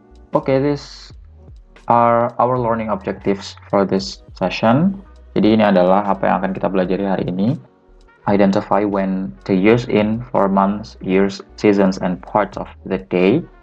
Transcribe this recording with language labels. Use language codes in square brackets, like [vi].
[en] Okay, these are our learning objectives for this session. [id] Jadi ini adalah apa yang akan kita pelajari hari ini. [en] Identify when to use in for months, years, seasons, and parts of the day.